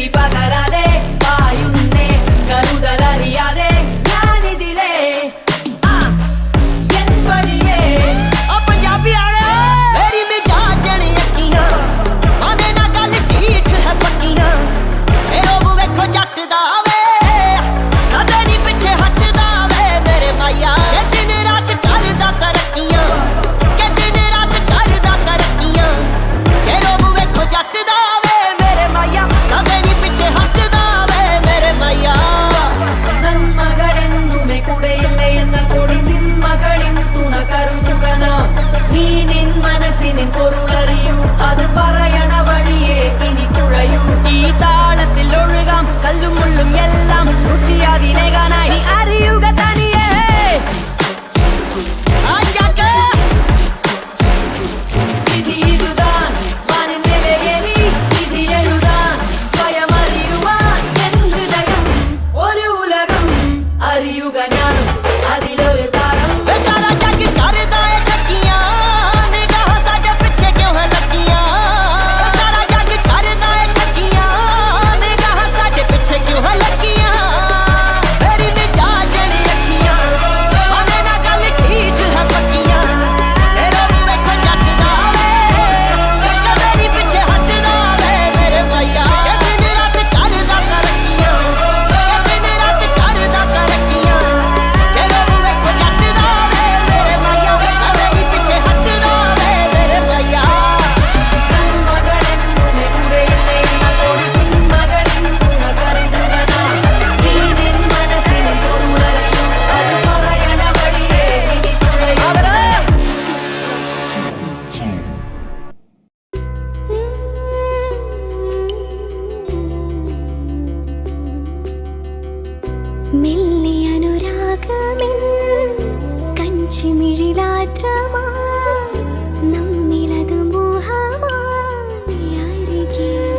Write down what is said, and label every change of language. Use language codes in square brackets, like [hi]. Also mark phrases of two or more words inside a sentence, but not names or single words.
[ml] പകരാതെ പായുന്നേ കരുതലറിയാതെ ഞാനിതിലേ എൻ വഴിയേ [pa] ਪੰਜਾਬੀ ਆਲੇ ਮੇਰੀ ਮਿਜਾਜਣ ਅੱਖੀਆਂ ਆਦੇ ਨਾ ਗੱਲ ਢੀਠ ਹੈ ਪੱਕੀਆਂ ਇਹ ਰੋਬ ਵੇਖੋ ਜੱਟ ਦਾ ਵੇ ਕਦੇ ਨਹੀਂ ਪਿੱਛੇ ਹਟਦਾ ਵੇ ਮੇਰੇ ਮਾਇਆ ਇਹ ਦਿਨ ਰਾਤ ਕਰਦਾ ਤਰੱਕੀਆਂ ਕਿ ਦਿਨ ਰਾਤ ਕਰਦਾ ਤਰੱਕੀਆਂ ਇਹ ਰੋਬ ਵੇਖੋ ਜੱਟ ਦਾ ਵੇ ਮੇਰੇ ਮਾਇਆ ਕਦੇ ਨਹੀਂ ਪਿੱਛੇ ਹਟਦਾ ਵੇ ਮੇਰੇ ਮਾਇਆ [ml] നന്മകളെന്നുമേ കൂടെയില്ലേ എന്ന കൊടി ചിന്മകളിൻ തുണ കരുതുകന നീ നിൻ മനസ്സിനിൻ പൊരുളറിയൂ അത് പറയണ വഴിയേ ഇനി തുഴയൂ ഈ താളത്തിൽ ഒഴുകാം കല്ലും മുള്ളും എല്ലാം രുചിയാതിനേകാനായി അറിയുക തനിയേ [pa] ਆ ਜੱਟ [ml] വിധി ഇതുതാൻ വാനിൻ നിലയേറി വിധി എഴുതാൻ സ്വയം അറിയുവാൻ എൻ ഹൃദയം ഒരു ഉലകം അറിയുക ഞാനും അതിലൊരു താരം [pa] ਵੇ ਸਾਰਾ ਜੱਗ ਕਰਦਾ ਏ ਠੱਗੀਆਂ ਨਿਗਾਹ ਸਾਡੇ ਪਿੱਛੇ ਕਿਉਂ ਹੈ ਲੱਗੀਆਂ ਸਾਰਾ ਜੱਗ ਕਰਦਾ ਏ ਠੱਗੀਆਂ ਨਿਗਾਹ ਸਾਡੇ ਪਿੱਛੇ ਕਿਉਂ ਹੈ ਲੱਗੀਆਂ ਮੇਰੀ ਮਿਜਾਜਣ ਅੱਖੀਆਂ ਆਦੇ ਨਾ ਗੱਲ ਢੀਠ ਹੈ ਪੱਕੀਆਂ ਤੇਰਾ ਵੀ ਵੇਖੋ ਜੱਟ ਦਾ ਵੇ ਕਦੇ ਨਹੀਂ ਪਿੱਛੇ ਹਟਦਾ ਵੇ ਮੇਰੇ ਮਾਇਆ ਇਹ ਦਿਨ ਰਾਤ ਕਰਦਾ ਤਰੱਕੀਆਂ ਇਹ ਦਿਨ ਰਾਤ ਕਰਦਾ ਤਰੱਕੀਆਂ ਤੇਰਾ ਵੀ ਵੇਖੋ ਜੱਟ ਦਾ ਵੇ ਮੇਰੇ ਮਾਇਆ ਕਦੇ ਨਹੀਂ ਪਿੱਛੇ ਹਟਦਾ ਵੇ ਮੇਰੇ ਮਾਇਆ [ml] നന്മകളെന്നുമേ കൂടെയില്ലേ എന്ന കൊടി ചിന്മകളിൻ തുണ കരുതുകന നീ നിൻ മനസ്സിനിൻ പൊരുളറിയൂ അത് പറയണ വഴിയേ ഇനി തുഴയൂ മെല്ലെ അനുരാഗമെൻ കഞ്ചിമിഴിലാദ്രമായി നമ്മിലതു മോഹമായി അരികെ